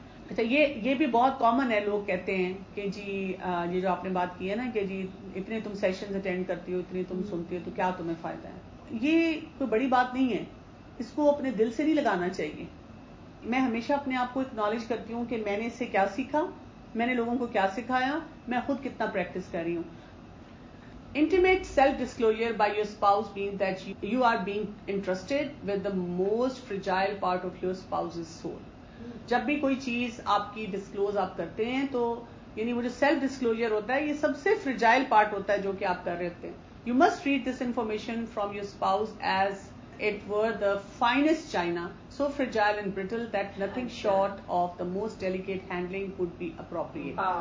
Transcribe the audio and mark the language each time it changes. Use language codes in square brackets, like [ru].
[ur] اچھا, یہ بھی بہت کامن ہے, لوگ کہتے ہیں کہ جی یہ جو آپ نے بات کی ہے نا کہ جی اتنے تم سیشنز اٹینڈ کرتی ہو, اتنی تم سنتی ہو, تو کیا تمہیں فائدہ ہے. یہ کوئی بڑی بات نہیں ہے, اس کو اپنے دل سے نہیں لگانا چاہیے. میں ہمیشہ اپنے آپ کو اکنالج کرتی ہوں کہ میں نے اس سے کیا سیکھا, میں نے لوگوں کو کیا سکھایا, میں خود کتنا پریکٹس کر رہی ہوں. [en] Intimate self-disclosure by your spouse means that you are being entrusted with the most fragile part of your spouse's soul. [ur] جب بھی کوئی چیز آپ کی ڈسکلوز آپ کرتے ہیں تو یعنی وہ جو سیلف ڈسکلوجر ہوتا ہے یہ سب سے فریجائل پارٹ ہوتا ہے جو کہ آپ کر رہے ہوتے ہیں. [en] You must read this information from your spouse as it were the finest china, so fragile and brittle that nothing short of the most delicate handling would be appropriate.